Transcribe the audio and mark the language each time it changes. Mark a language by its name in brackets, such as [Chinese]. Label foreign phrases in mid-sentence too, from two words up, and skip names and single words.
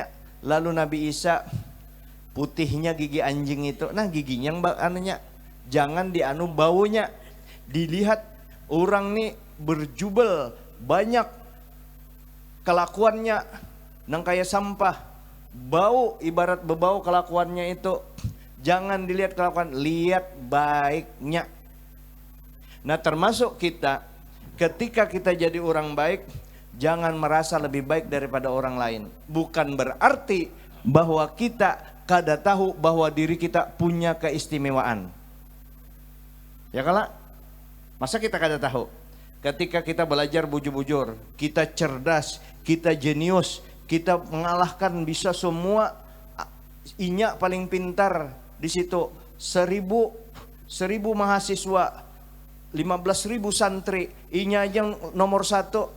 [Indonesian] Lalu Nabi Isa, putihnya gigi anjing itu, nah giginya yang anunya jangan dianu baunya. Dilihat orang nih berjubel banyak kelakuannya nang kayak sampah, bau ibarat bebau kelakuannya itu. Jangan dilihat kelakuan, lihat baiknya. Nah termasuk kita, ketika kita jadi orang baik, jangan merasa lebih baik daripada orang lain. Bukan berarti bahwa kita kada tahu bahwa diri kita punya keistimewaan. [Banjar] Ya kala? Masa kita kada tahu? [Indonesian] Ketika kita belajar bujur-bujur, kita cerdas, kita jenius, kita mengalahkan bisa semua. [Banjar] Inya paling pintar di situ. 1000 mahasiswa, 15.000 santri, inya aja nomor 1.